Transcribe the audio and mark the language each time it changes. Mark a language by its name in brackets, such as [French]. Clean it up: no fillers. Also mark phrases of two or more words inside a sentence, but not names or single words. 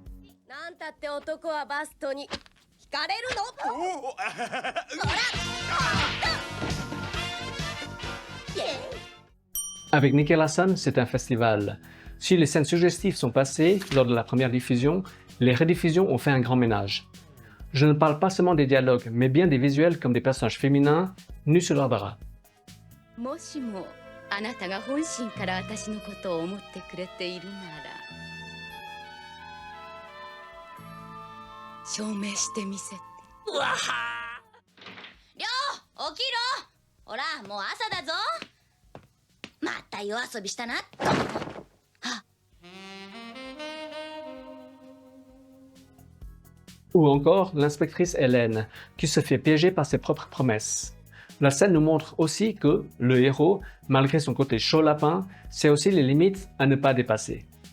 [French] Avec Nickelodeon, c'est un festival. Si les scènes suggestives sont passées lors de la première diffusion, les rediffusions ont fait un grand ménage. Je ne parle pas seulement des dialogues, mais bien des visuels comme des personnages féminins nus sur leurs draps. [Japanese] もしもあなたが本心から私のことを思ってくれているなら証明してみせて。りょう、起きろ。ほら、もう朝だぞ。また夜遊びしたな。 [French] Ou encore l'inspectrice Hélène, qui se fait piéger par ses propres promesses. La scène nous montre aussi que le héros, malgré son côté chaud lapin, sait aussi les limites à ne pas dépasser.